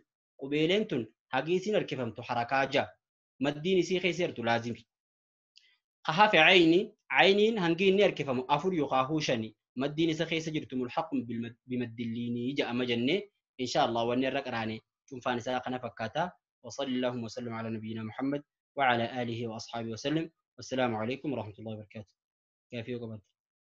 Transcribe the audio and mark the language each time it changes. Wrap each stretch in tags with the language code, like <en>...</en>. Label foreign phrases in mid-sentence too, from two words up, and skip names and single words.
<om>Qubeeleen tun hagii isiin harkifamtu harakaa 6. Maddiin isii keessa jirtu laazimi. Hafe ayniin hangi inni harkifamu 4 yookaahuu 5. Maddiin isa keessa jirtu</om> <ar>ملحق بمد اللين</ar> <om>jedhama jennee inshaallah wanni irra qaraane cuunfaan isaa kana fakkaata.</om> <ar>وصلى اللهم وسلم على نبينا محمد وعلى آله وأصحابه وسلم والسلام عليكم ورحمة الله وبركاته. كافي وقبل</ar>